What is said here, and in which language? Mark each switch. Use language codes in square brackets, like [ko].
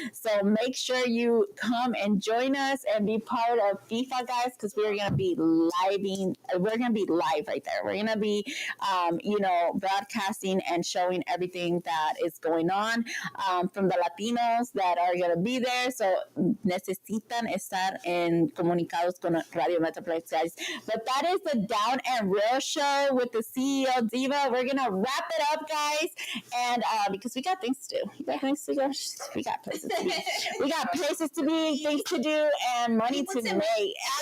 [en] So make sure you come and join us and be part of FIFA, guys, because we're going to be we're going to be live right there. We're going to be, broadcasting and showing everything that is going on from the Latinos that are going to be there. [es] So necesitan estar en comunicados con Radio Metroplex, guys. [en] But that is the Down and Real show with the CEO Diva. We're gonna wrap it up, guys, and because we got things to do. We got places to be. We got places to be, things to do, and money to make.